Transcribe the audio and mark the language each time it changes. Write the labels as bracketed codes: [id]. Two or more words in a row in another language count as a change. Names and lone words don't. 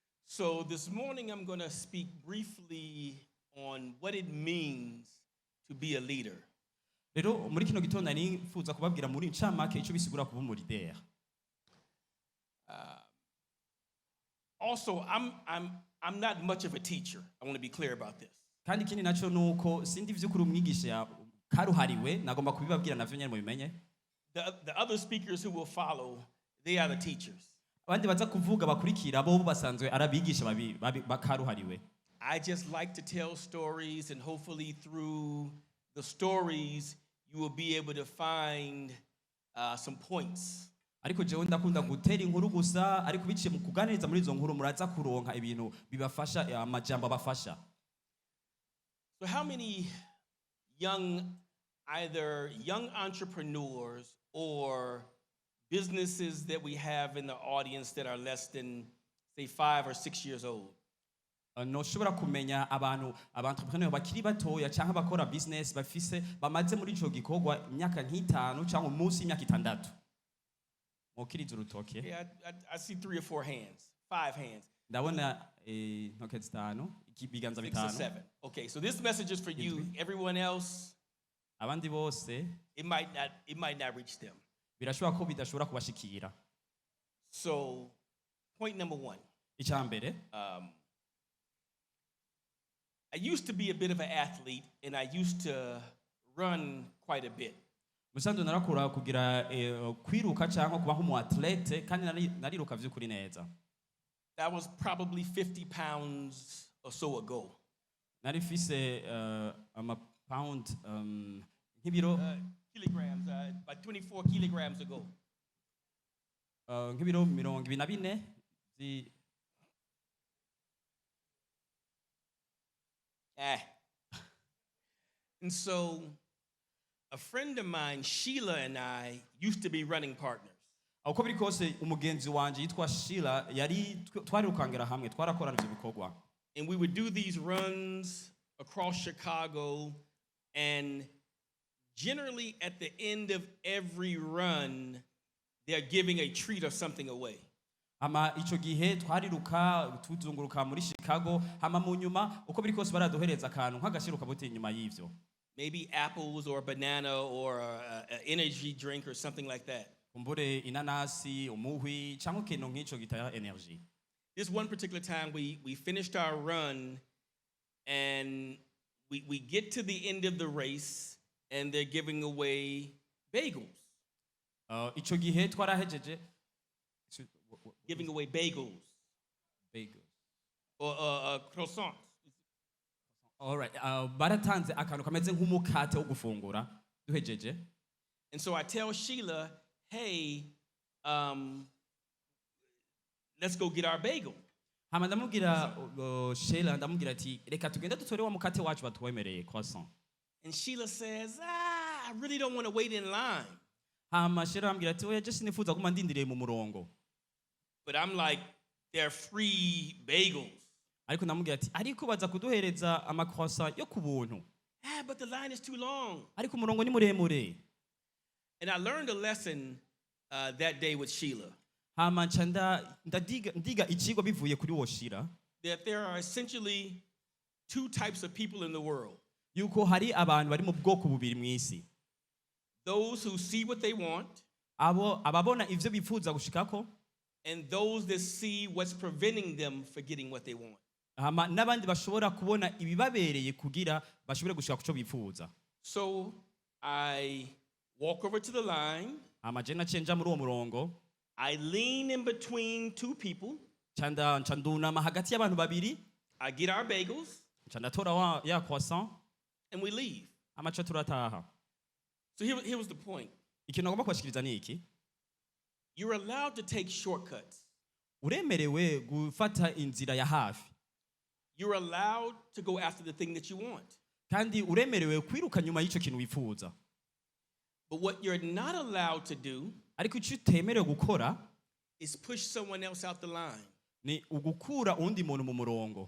[en] So this morning I'm going to speak briefly on what it means to be a leader. [rn] rero muri kino gitondo nari nifuza kubabwira muri ncamake icyo bisigura kuba umulideri. [en] Also, I'm not much of a teacher. I want to be clear about this. [rn] kandi ikindi nacyo nuko sindi vy'ukuri umwigisha karuhariwe nagomba kubibabwira navyo nyene mubimenye. [en] The other speakers who will follow, they are the teachers. [rn] abandi baza kuvuga bakurikira bo basanzwe arabigisha bakaruhariwe. [en] I just like to tell stories, and hopefully through the stories you will be able to find some points. [rn] ariko jewe ndakunda gutera inkuru gusa ariko biciye mu kuganiriza muri izo nkuru muraza kuronka ibintu bibafasha amajambo abafasha. [en] So how many either young entrepreneurs or businesses that we have in the audience that are less than, say, 5 or 6 years old? [rn] noshobora kumenya abantrepreneur bakiri batoya cyangwa bakora business bafise bamaze muri ico gikorwa imyaka nk'itanu cyangwa munsi y'imyaka 6. mukiriza urutoke. [en] Yeah, I see 3 or 4 hands, 5 hands. [rn] ndabona intoke zitanu ibiganza 6 [en] or [rn] bitanu. [en] 7. Okay, so this message is for you. Everyone else, [rn] abandi bose [en] it might not reach them. [rn] birashobora ko bidashobora kubashikira. [en] So, point number 1. [rn] Icambere, [en] I used to be a bit of an athlete, and I used to run quite a bit. [rn] musanzwe narakura kugira kwiruka cyangwa kuba nk'umu athlete kandi nariruka vy'ukuri neza. [en] That was probably 50 pounds or so ago. [rn] nari mfise ama pound nk'ibiro [en] Kilograms, about 24 kilograms ago. [rn] nk'ibiro 24 [en] And so a friend of mine, Sheila, and I used to be running partners. [rn] uko biri kose umugenzi wanje yitwa Sheila yari twarirukangira hamwe twarakorana ivyo bikorwa. [en] And we would do these runs across Chicago, and generally at the end of every run, they're giving a treat or something away. [rn] Hama ico gihe twariruka tuzunguruka muri Chicago hama mu nyuma uko biri kose baraduhereza akantu nk'agashiruka bote inyuma y'ivyo. [en] Maybe apples or a banana or an energy drink or something like that. [rn] kumbure inanasi umuhwi cyangwa ikintu nk'ico gitaya energy. [en] This one particular time we finished our run, and we get to the end of the race, and they're giving away bagels. [rn] Ico gihe twarahejeje [en] Giving away bagels. Or croissants. All right. [rn] Baratanze akantu kameze nk'umukate wo gufungura duhejeje. [en] And so I tell Sheila, hey, let's go get our bagel. [rn] Hama ndamubwira Sheila ndamubwira ati reka tugende dutore wa mukate wacu batwemereye croissant. [en] And Sheila says, I really don't want to wait in line. [rn] Hama Sheila ambwira ati oya just nifuza kuma ndindiriye mu murongo. [en] But I'm like, they're free bagels. [rn] Ariko ndamubwira ati ariko baza kuduhereza ama croissant yo kubuntu. [en] But the line is too long. [rn] Ariko umurongo ni muremure. [en] And I learned a lesson that day with Sheila. [rn] Hama ndiga ikigo bivuye kuri wo Sheila. [en] That there are essentially 2 types of people in the world. [rn] Yuko hari abantu bari mu bwoko bubiri mu isi. [en] Those who see what they want. [rn] Ababona ivyo bifuza gushikako. [en] And those that see what's preventing them from getting what they want. [rn] Hama nabandi bashobora kubona ibibabereye kugira bashobore gushika kuco bifuza. [en] So I walk over to the line. [rn] Hama je nacenja muri uwo murongo. [en] I lean in between 2 people. [rn] Chandunama hagati y'abantu babiri. [en] I get our bagels. [rn] Chandatora ya croissant. [en] And we leave. [rn] Hama cho turataha. [en] So here was the point. [rn] Ikintu ngomba kwashikiriza ni iki? [en] You're allowed to take shortcuts. [rn] Uremerewe gufata inzira ya hafi. [en] You're allowed to go after the thing that you want. [rn] Kandi uremerewe kwiruka nyuma y'ico kintu wifuza. [en] But what you're not allowed to do [rn] ariko icyo utemerewe gukora [en] is push someone else out the line. [rn] ni ugukura undi muntu mu murongo.